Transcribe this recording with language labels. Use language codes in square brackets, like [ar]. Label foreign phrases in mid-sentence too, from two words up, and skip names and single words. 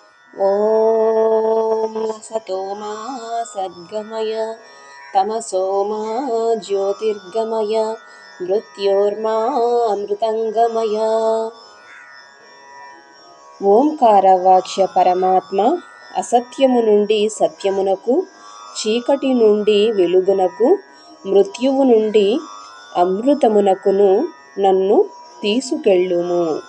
[sa] ॐ सतो मा सद्गमय तमसो मा ज्योतिर्गमय मृत्योर्मा अमृతంగమయ. [te] ఓంకారవాక్య పరమాత్మ అసత్యము నుండి సత్యమునకు, చీకటి నుండి వెలుగునకు, మృత్యువు నుండి అమృతమునకును నన్ను తీసుకెళ్ళుము.